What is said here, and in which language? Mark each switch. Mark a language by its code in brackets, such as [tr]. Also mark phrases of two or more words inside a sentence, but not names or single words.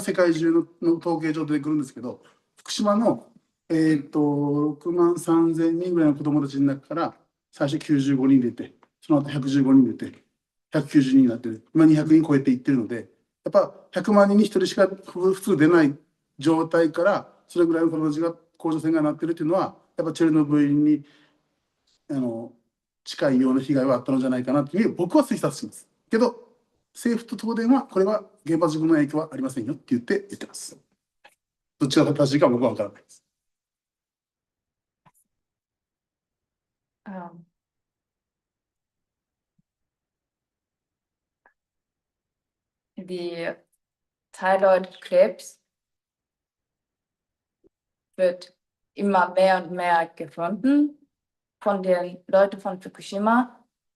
[ja] 世界中の統計上出てくるんですけど、福島の、6万3000人ぐらいの子どもたちの中から最初95人出て、その後115人出て、190人になってる、今200人超えていってるので、やっぱ100万人に1人しか普通出ない状態から、それぐらいの子たちが甲状腺がんになってるっていうのは、やっぱチェルノブイリに近いような被害はあったのじゃないかなという僕は推察します。けど、政府と東電はこれは原発事故の影響はありませんよって言ってます。どっちが正しいか僕は分からないです。 [de] Die Thyroidkrebs wird immer mehr und mehr gefunden von den Leuten von Fukushima.